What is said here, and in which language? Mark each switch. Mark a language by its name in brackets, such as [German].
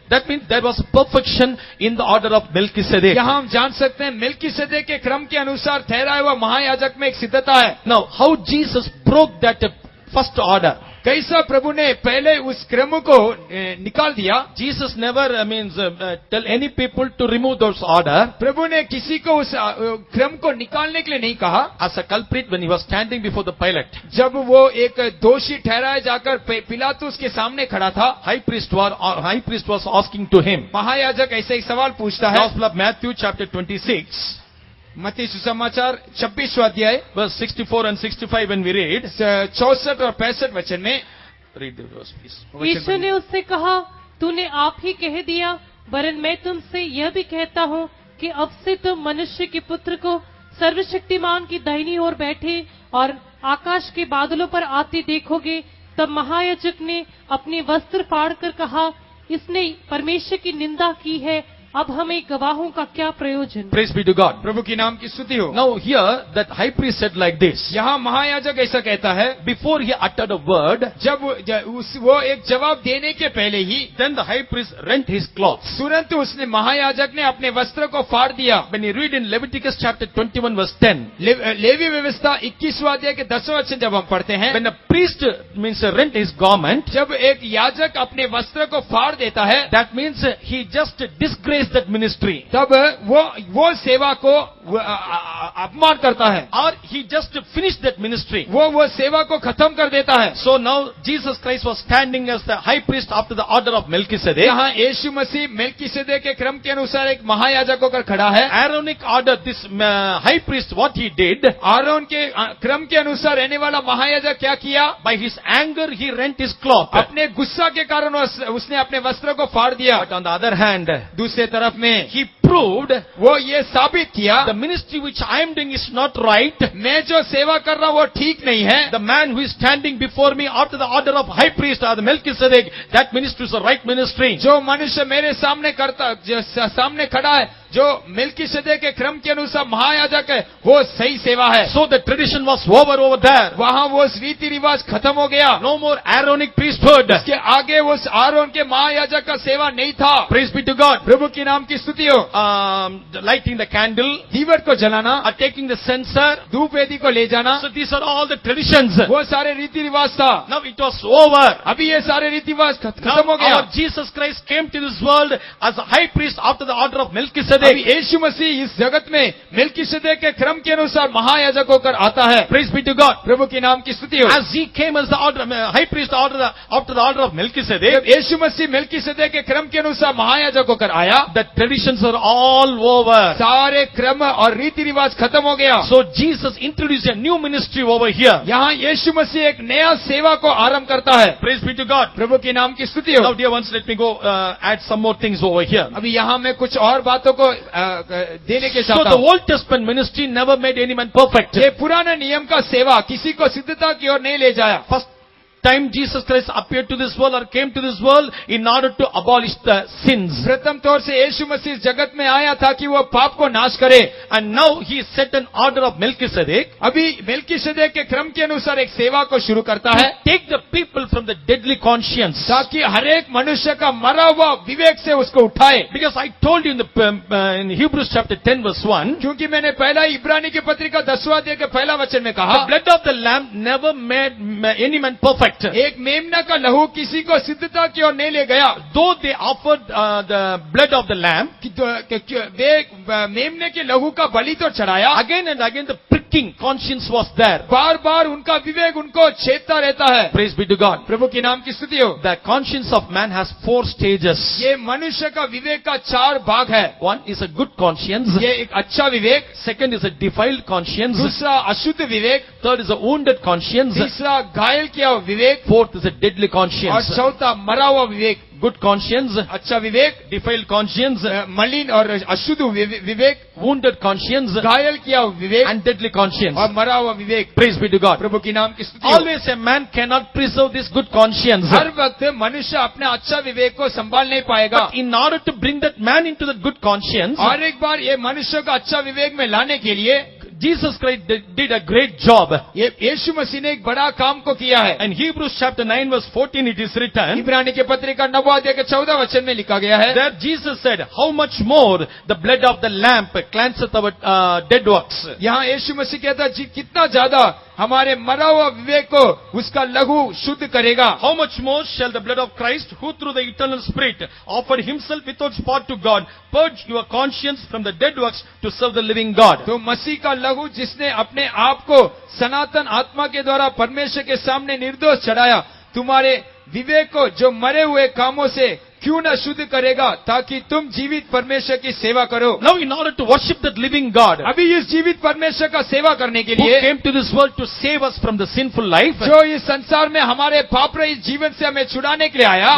[English] That means there was perfection in the order of Melchizedek. [Hindi] यहाँ हम जान सकते हैं मेल्कीसेदेक के क्रम के अनुसार ठहरा हुआ महायाजक में एक सिद्धता है। [English] Now, how Jesus broke that first order? [Hindi] कैसा प्रभु ने पहले उस क्रम को निकाल दिया। [English] Jesus never tell any people to remove those order. [Hindi] प्रभु ने किसी को उस क्रम को निकालने के लिए नहीं कहा। [English] As a culprit when he was standing before the Pilate, [Hindi] जब वो एक दोषी ठहराया जाकर पिलातुस के सामने खड़ा था, [English] high priest was asking to him. [Hindi] महायाजक ऐसे एक सवाल पूछता है। [English] Gospel of Matthew chapter 26, [Hindi] मत्ती सुसमाचार 26वां अध्याय [English] verse 64 and 65 when we read. [Hindi] 64 और 65 वचन में, [English] Read the verse please. [Hindi] यीशु ने उससे कहा, तूने आप ही कह दिया, वरन मैं तुमसे यह भी कहता हूँ कि अब से तुम मनुष्य के पुत्र को सर्वशक्तिमान की दाहिनी ओर बैठे और आकाश के बादलों पर आते देखोगे। तब महायाजक ने अपने वस्त्र फाड़कर कहा, इसने परमेश्वर की निंदा की है, अब हमें गवाहों का क्या प्रयोजन? [English] Praise be to God. [Hindi] प्रभु की नाम की स्तुति हो। [English] Now here that high priest said like this. [Hindi] यहाँ महायाजक ऐसा कहता है, [English] Before he uttered a word, [Hindi] वो एक जवाब देने के पहले ही [English] then the high priest rent his clothes. [Hindi] तुरंत उसने महायाजक ने अपने वस्त्र को फाड़ दिया। [English] When you read in Leviticus chapter 21 verse 10, [Hindi] levy व्यवस्था 21वां अध्याय के 10वें वचन जब हम पढ़ते हैं, [English] when a priest means rent his garment, [Hindi] जब एक याजक अपने वस्त्र को फाड़ देता है, [English] that means he just disgraced that ministry, [Hindi] तब वो सेवा को अपमान करता है, [English] or he just finished that ministry. [Hindi] वो सेवा को खत्म कर देता है। [English] So now Jesus Christ was standing as the high priest after the order of Melchizedek. [Hindi] यहाँ यीशु मसीह मेल्कीसेदेक के क्रम के अनुसार एक महायाजक होकर खड़ा है। [English] Aaronic order, this high priest, what he did, [Hindi] Aron के क्रम के अनुसार रहने वाला महायाजक क्या किया? [English] by his anger he rent his cloth. [Hindi] अपने गुस्सा के कारण उसने अपने वस्त्र को फाड़ दिया। [English] But on the other hand, [Hindi] दूसरे तरफ में [English] he proved [Hindi] वो ये साबित किया, [English] the ministry which I am doing is not right. [Hindi] मैं जो सेवा कर रहा हूँ वो ठीक नहीं है। [English] The man who is standing before me after the order of high priest or the Melchizedek, that ministry is the right ministry. [Hindi] जो मनुष्य मेरे सामने सामने खड़ा है, जो मेल्कीसेदेक के क्रम के अनुसार महायाजक है, वो सही सेवा है। [English] So the tradition was over there. [Hindi] वहाँ वो रीति रिवाज खत्म हो गया। [English] No more Aaronic priesthood. [Hindi] के आगे वो आरोन के महायाजक का सेवा नहीं था। [English] Praise be to God. [Hindi] प्रभु की नाम की स्तुति हो। [English] Lighting the candle, [Hindi] दीवट को जलाना, [English] or taking the censer. [Hindi] धूप वेदी को ले जाना, [English] So these are all the traditions. [Hindi] वो सारे रीति रिवाज था। [English] Now it was over. [Hindi] अभी ये सारे रीति रिवाज [English] Now [Hindi] खत्म हो गया। [English] our Jesus Christ came to this world as a high priest after the order of Melchizedek. Melchizedek. [Hindi] यीशु मसीह इस जगत में मेलकीसेदेक के क्रम के अनुसार महायाजक होकर आता है। [English] Praise be to God. [Hindi] प्रभु के नाम की स्तुति हो। [English] As he came as the high priest after the order of Melchizedek, [Hindi] जब यीशु मसीह मेलकीसेदेक के क्रम के अनुसार महायाजक होकर आया, [English] the traditions are all over. [Hindi] सारे क्रम और रीति रिवाज खत्म हो गया। [English] So Jesus introduced a new ministry over here. [Hindi] यहाँ यीशु मसीह एक नया सेवा को आरंभ करता है। [English] Praise be to God. [Hindi] प्रभु के नाम की स्तुति [English] Now [Hindi] हो। [English] dear ones, let me go add some more things over here. [Hindi] अभी यहाँ मैं कुछ और बातों को देने के [English] So [Hindi] चाहता [English] the [Hindi] हूँ। [English] Old Testament ministry never made any man perfect. [Hindi] ये पुराने नियम का सेवा किसी को सिद्धता की ओर नहीं ले जाया। [English] First time Jesus Christ appeared to this world or came to this world in order to abolish the sins. [Hindi] प्रथम तौर से यीशु मसीह जगत में आया था कि वो पाप को नाश करे। [English] And now he set an order of Melchizedek [Hindi] अभी मेलकीसेदेक के क्रम के अनुसार एक सेवा को शुरू करता है, [English] to take the people from the deadly conscience. [Hindi] ताकि हर एक मनुष्य का मरा हुआ विवेक से उसको उठाए। [English] Because I told you in Hebrews chapter 10 verse 1, [Hindi] क्योंकि मैंने पहला इब्रानी की पत्रिका 10वां अध्याय के पहला वचन में [English] the [Hindi] कहा, [English] blood of the lamb never made any man perfect. [Hindi] एक मेमना का लहू किसी को सिद्धता की ओर नहीं ले गया। [English] Though they offered the blood of the lamb, [Hindi] वे मेमने के लहू का बलि तो चढ़ाया, [English] again and again the pricking conscience was there. [Hindi] बार बार उनका विवेक उनको छेदता रहता है। [English] Praise be to God. [Hindi] प्रभु के नाम की स्तुति हो। [English] The conscience of man has 4 stages. [Hindi] ये मनुष्य का विवेक का 4 भाग है। [English] One is a good conscience. [Hindi] ये एक अच्छा विवेक, [English] Second is a defiled conscience. [Hindi] दूसरा अशुद्ध विवेक, [English] Third is a wounded conscience. [Hindi] तीसरा घायल किया हुआ विवेक, [English] Fourth is a deadly [Hindi] और [English] conscience. [Hindi] चौथा मरा हुआ विवेक। [English] Good conscience, [Hindi] अच्छा विवेक, [English] defiled conscience, [Hindi] मलिन और अशुद्ध विवेक, [English] wounded conscience, [Hindi] घायल किया हुआ विवेक [English] and deadly conscience. [Hindi] और मरा हुआ विवेक। [English] Praise be to God. [Hindi] प्रभु की नाम की स्तुति हो। [English] Always a man cannot preserve this good conscience. [Hindi] हर वक्त मनुष्य अपने अच्छा विवेक को संभाल नहीं पाएगा। [English] But in order to bring that man into that good conscience, [Hindi] और एक बार ये मनुष्य का अच्छा विवेक में लाने के लिए [English] Jesus Christ did a great job. [Hindi] ये यीशु मसीह ने एक बड़ा काम को किया है। [English] In Hebrews chapter 9 verse 14 it is written, [Hindi] इब्रानी के पत्रिका 9वां अध्याय के 14 वचन में लिखा गया है, [English] there Jesus said, how much more the blood of the lamb cleanseth our dead works. [Hindi] यहाँ यीशु मसीह कहता है, कितना ज्यादा हमारे मरा हुआ विवेक को उसका लहू शुद्ध करेगा। [English] How much more shall the blood of Christ, who through the eternal Spirit offered himself without spot to God, purge your conscience from the dead works to serve the living God. [Hindi] तो मसीह का लहू जिसने अपने आप को सनातन आत्मा के द्वारा परमेश्वर के सामने निर्दोष चढ़ाया, तुम्हारे विवेक को जो मरे हुए कामों से क्यों न शुद्ध करेगा, ताकि तुम जीवित परमेश्वर की सेवा करो। [English] Now in order to worship that living God, [Hindi] अभी इस जीवित परमेश्वर का सेवा करने के [English] who [Hindi] लिए, [English] came to this world to save us from the sinful life, [Hindi] जो इस संसार में हमारे पाप रहित जीवन से हमें छुड़ाने के लिए आया,